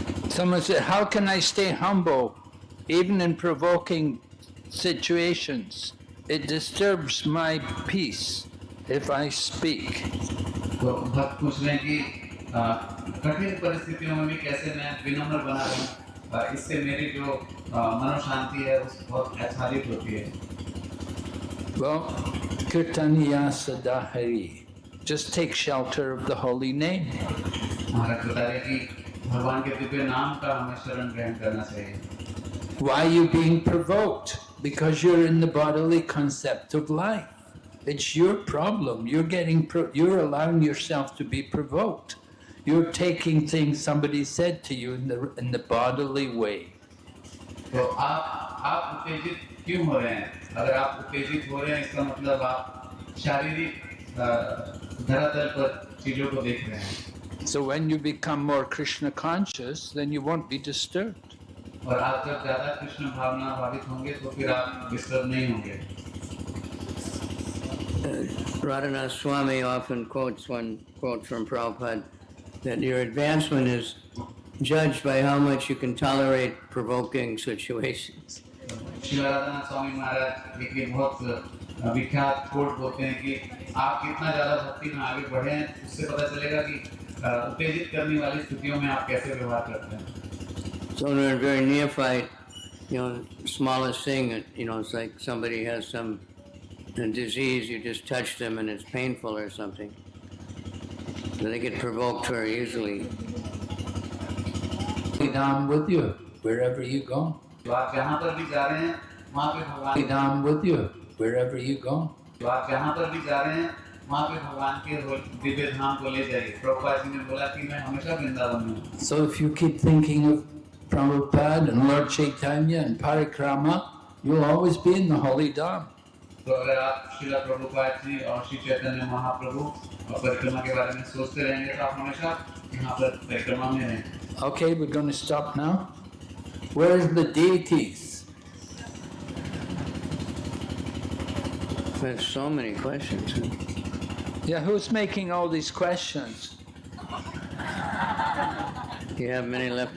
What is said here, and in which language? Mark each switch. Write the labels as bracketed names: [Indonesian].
[English] Someone said, how can I stay humble even in provoking situations? It disturbs my peace if I speak. [Hindi] तो भक्त पूछ रहे हैं कि कठिन परिस्थितियों में भी कैसे मैं विनम्र बना रहूं, इससे मेरी जो मनोशांति है उस बहुत आच्छादित होती है। [English] Well, Kirtaniya Sada Hare. Just take shelter of the holy name. [Hindi] महाराज बता रहे कि भगवान के दिव्य नाम का हमें शरण ग्रहण करना चाहिए। [English] Why are you being provoked? Because you're in the bodily concept of life. It's your problem. You're allowing yourself to be provoked. You're taking things somebody said to you in the bodily way. [Hindi] तो आप उत्तेजित क्यों हो रहे हैं? अगर आप उत्तेजित हो रहे हैं इसका मतलब आप शारीरिक धरातल पर चीजों को देख रहे हैं। [English] So when you become more Krishna conscious, then you won't be disturbed. [Hindi] और आप जब ज़्यादा कृष्ण भावना भावित होंगे तो फिर आप डिस्टर्ब नहीं होंगे। [English] Radhanath Swami often quotes one quote from Prabhupada that your advancement is judged by how much you can tolerate provoking situations. [Hindi] Shri Radhanath Swami Maharaj एक बहुत विख्यात कोट बोलते हैं कि आप कितना ज़्यादा भक्ति में आगे बढ़े हैं उससे पता चलेगा कि उत्तेजित करने वाली स्थितियों में आप कैसे व्यवहार करते हैं। [English] So when we're very neophyte, smallest thing, it's like somebody has some disease, you just touch them and it's painful or something. So they get provoked very easily. Naam with you wherever you go. [Hindi] तो आप जहाँ पर भी जा रहे हैं वहाँ पे भगवान [English] Naam with you wherever you go. [Hindi] तो आप जहाँ पर भी जा रहे हैं वहाँ पे भगवान के दिव्य धाम को ले जाइए। प्रभुपाद जी ने बोला कि मैं हमेशा वृंदावन में हूँ। [English] So if you keep thinking of Prabhupada and Lord Chaitanya and Parikrama, you'll always be in the holy Dham. [Hindi] तो अगर आप श्रीला प्रभुपाद जी और श्री चैतन्य महाप्रभु और परिक्रमा के बारे में सोचते रहेंगे तो आप हमेशा यहाँ पर परिक्रमा में रहेंगे। [English] Okay, we're going to stop now. Where are the deities? There's so many questions. Yeah, who's making all these questions? You have many left